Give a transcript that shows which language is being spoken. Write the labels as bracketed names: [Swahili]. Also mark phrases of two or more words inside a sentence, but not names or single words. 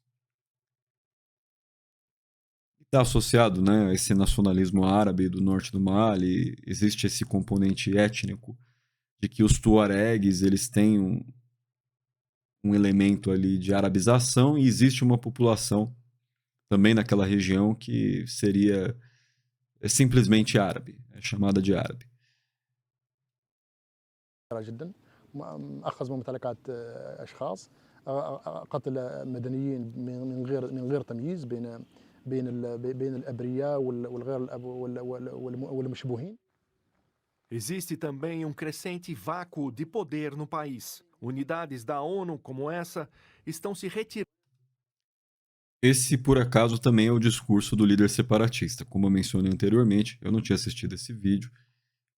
[Portuguese] Está associado, né, a esse nacionalismo árabe do norte do Mali, existe esse componente étnico de que os tuaregues eles têm um elemento ali de arabização e existe uma população também naquela região que seria simplesmente árabe, é chamada de árabe. [Arabic] جدا اخذ ممتلكات اشخاص قتل مدنيين من غير تمييز بين الابرياء والغير والمشبوهين. [Portuguese] Existe também um crescente vácuo de poder no país. Unidades da ONU como essa estão se retirando. Esse, por acaso, também é o discurso do líder separatista. Como eu mencionei anteriormente, eu não tinha assistido esse vídeo.